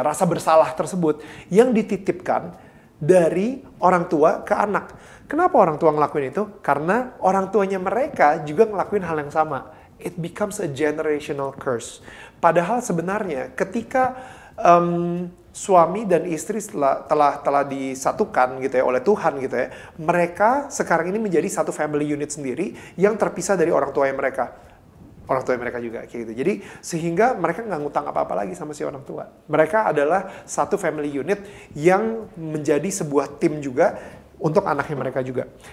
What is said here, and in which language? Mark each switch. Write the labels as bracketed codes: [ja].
[id] Rasa bersalah tersebut yang dititipkan dari orang tua ke anak. Kenapa orang tua ngelakuin itu? Karena orang tuanya mereka juga ngelakuin hal yang sama. [en] It becomes a generational curse. [id] Padahal sebenarnya ketika suami dan istri telah disatukan gitu ya oleh Tuhan gitu ya, mereka sekarang ini menjadi satu family unit sendiri yang terpisah dari orang tuanya mereka juga kayak gitu. Jadi sehingga mereka nggak ngutang apa-apa lagi sama si orang tua. Mereka adalah satu family unit yang menjadi sebuah tim juga untuk anaknya mereka juga.